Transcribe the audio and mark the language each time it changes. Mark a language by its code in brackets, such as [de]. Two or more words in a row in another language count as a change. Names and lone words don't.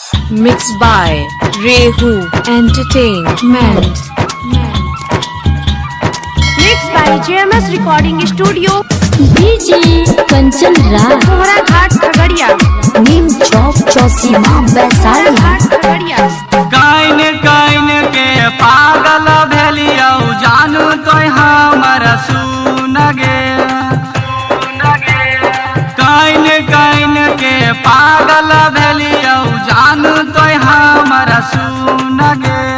[en] Mixed by Rehu Entertainment. Mixed by JMS Recording Studio. [mai] डीजे कंचन राज कोहरा घाट खगड़िया। नीम चौक चौसीमा वैशाली। घाट खगड़िया। काइन काइन के पागल भेलियौ जानू तो हमर सुन गे। काइन काइन के पागल भेलियौ जानू तो हमर सुन गे।